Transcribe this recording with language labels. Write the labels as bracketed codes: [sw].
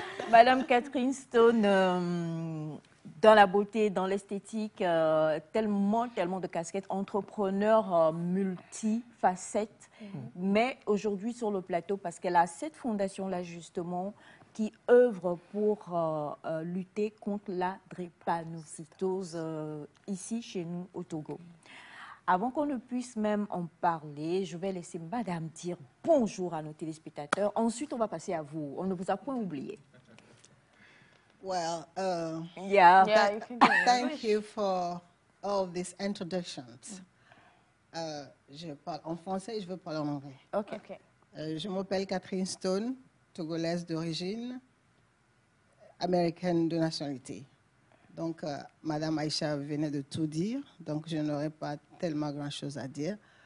[fr] Madame Catherine Stone, dans la beauté, dans l'esthétique, tellement de casquettes, entrepreneur multifacettes, mais aujourd'hui sur le plateau, parce qu'elle a cette fondation-là justement, qui œuvre pour lutter contre la drépanocytose ici chez nous au Togo. Avant qu'on ne puisse même en parler, je vais laisser Madame dire bonjour à nos téléspectateurs. Ensuite, on va passer à vous. On ne vous a point oublié. [en] Well, you can thank you for all these introductions. [fr] Je parle en français et je veux parler en anglais. [en] Okay. [fr] Je m'appelle Catherine Stone, togolaise d'origine, américaine de nationalité. Donc, Madame Aïcha venait de tout dire, donc je n'aurais pas tellement grand-chose à dire.